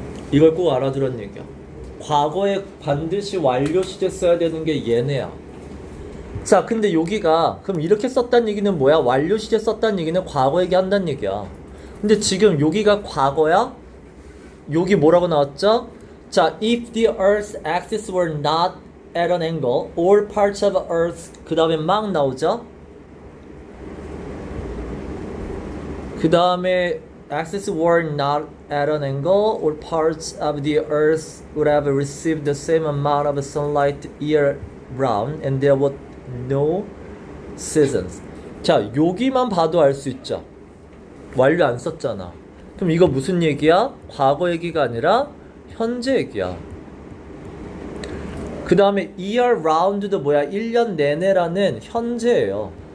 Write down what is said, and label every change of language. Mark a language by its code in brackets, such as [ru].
[ko] 이걸 꼭 알아두란 얘기야. 과거에 반드시 완료 시제 써야 되는 게 얘네야. 자, 근데 여기가 그럼 이렇게 썼다는 얘기는 뭐야? 완료 시제 썼다는 얘기는 과거 얘기한다는 얘기야. 근데 지금 여기가 과거야? 여기 뭐라고 나왔죠? [en] 자, if the Earth's axis were not at an angle, all parts of Earth [ko] 그 다음에 막 나오죠? 그 다음에 [en] axis were not at an angle, all parts of the Earth would have received the same amount of sunlight year round, and there were no seasons. [ko] 자, 여기만 봐도 알 수 있죠. 완료 안 썼잖아. 그럼 이거 무슨 얘기야? 과거 얘기가 아니라 현재 얘기야. 그 다음에 year round도 뭐야? 1년 내내라는 현재예요.